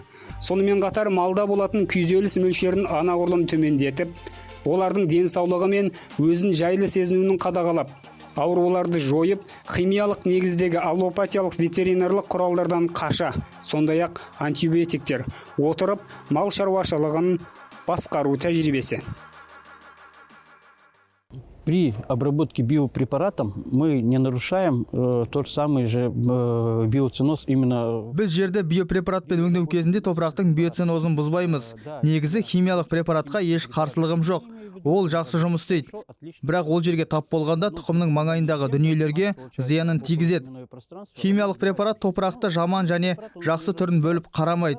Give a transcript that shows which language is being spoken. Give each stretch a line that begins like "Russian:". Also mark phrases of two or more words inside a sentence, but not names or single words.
Kazakh: Сонымен қатар малда болатын күйзеліс мөлшерін анағұрлым төмендетіп, олардың денсаулығы мен өзін жайлы сезінуін қадағалап, ауруларды жойып, химиялық негіздегі аллопатиялық ветеринарлық құралдардан қаша, сондай-ақ антибиотиктер отырып мал шаруашылығын басқару тәжірибесі.
Russian: При обработке биопрепаратом мы не нарушаем тот самый же биоценоз именно.
Kazakh: Біз жерді биопрепаратпен өңдеу кезінде топырақтың биоценозын бұзбаймыз. Негізі химиялық препаратқа еш қарсылығым жоқ. Ол жақсы жұмыс істейді. Бірақ ол жерге тап болғанда тұқымның маңайындағы дүниелерге зиянын тигізеді. Химиялық препарат топырақты жаман және жақсы түрін бөліп қарамайды.